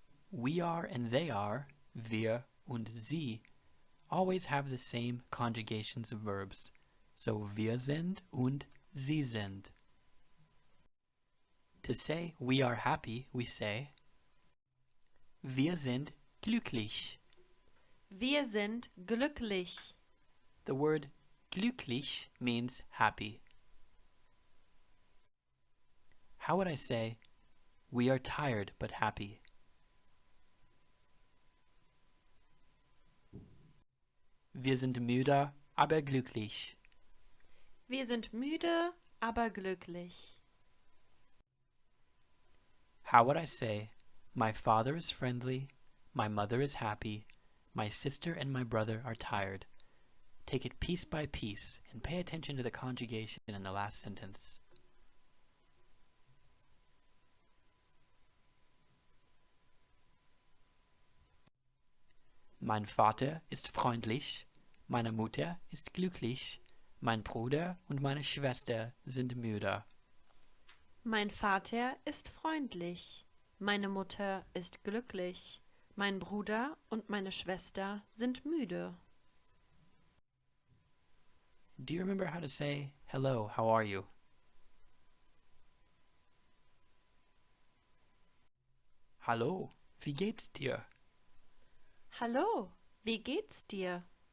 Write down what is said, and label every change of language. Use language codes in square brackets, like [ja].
[en] We are and they are, [de] wir und sie, [en] always have the same conjugations of verbs. [de] So wir sind und sie sind. [en] To say we are happy, we say [de] wir sind glücklich. Wir sind glücklich. [en] The word glücklich means happy. How would I say we are tired but happy? [de] Wir sind müde, aber glücklich. Wir sind müde, aber glücklich. [en] How would I say my father is friendly, my mother is happy, my sister and my brother are tired? Take it piece by piece and pay attention to the conjugation in the last sentence. [de] Mein Vater ist freundlich, meine Mutter ist glücklich, mein Bruder und meine Schwester sind müde. Mein Vater ist freundlich. Meine Mutter ist glücklich. Mein Bruder und meine Schwester sind müde. [en] Do you remember how to say, hello, how are you? [de] Hallo, wie geht's dir? Hallo, wie geht's dir?